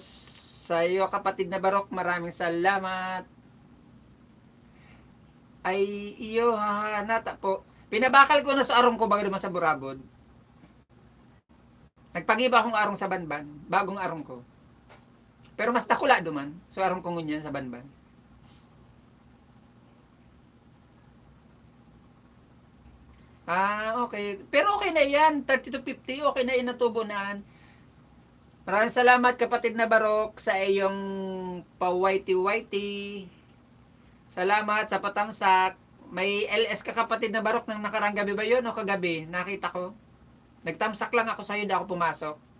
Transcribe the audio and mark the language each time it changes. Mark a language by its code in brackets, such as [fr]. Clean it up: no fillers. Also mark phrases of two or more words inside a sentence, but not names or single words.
[tl] Sa iyo kapatid na Barok, maraming salamat. [bik] Ay iyo hahanata po. Pinabakal ko na sa arong ko bago naman sa Burabod. Nagpagiba akong arong sa Banban, bagong arong ko. Pero mas takula duman, so arong ko ngunyan sa Banban. Okay. [tl] Pero okay na yan. 30 to 50, okay na yan natubo naan. Maraming salamat kapatid na Barok sa iyong pa-whitey-whitey. Salamat sa patamsak. May LS ka kapatid na Barok ng nakarang gabi ba yun o kagabi? Nakita ko. Nagtamsak lang ako sa'yo, hindi ako pumasok.